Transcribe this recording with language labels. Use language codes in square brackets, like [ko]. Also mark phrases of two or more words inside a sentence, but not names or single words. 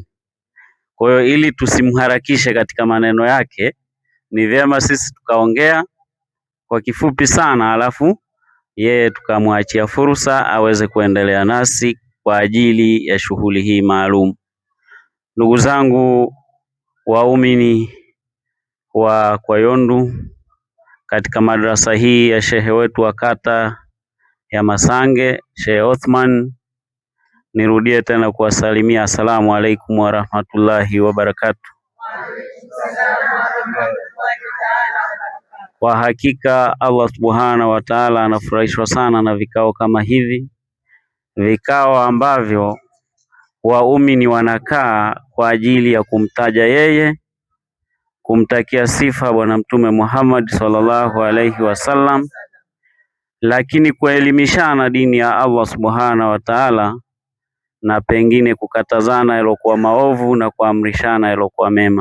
[sw] Kwa hiyo ili tusimharakishe katika maneno yake, ni vyema sisi tukaongea kwa kifupi sana, alafu yeye tukamwachia fursa aweze kuendelea nasi kwa ajili ya shughuli hii maalum. Ndugu zangu waumini wa Kwayondu, katika madrasa hii ya shehe wetu wa kata ya Masange, Sheikh Othman, nirudie tena kuwasalimia [ar] السلام عليكم ورحمة الله وبركاته. [sw] Kwa hakika Allah [ar] سبحانه وتعالى [sw] anafurahishwa sana na vikao kama hivi, vikao ambavyo waumini wanakaa kwa ajili ya kumtaja yeye, kumtakia sifa Bwana Mtume Muhammad [ar] صلى الله عليه وسلم, [sw] lakini kuelimishana dini ya Allah [ar] سبحانه وتعالى, [sw] na pengine kukatazana yaliokuwa maovu na kuamrishana yaliokuwa mema.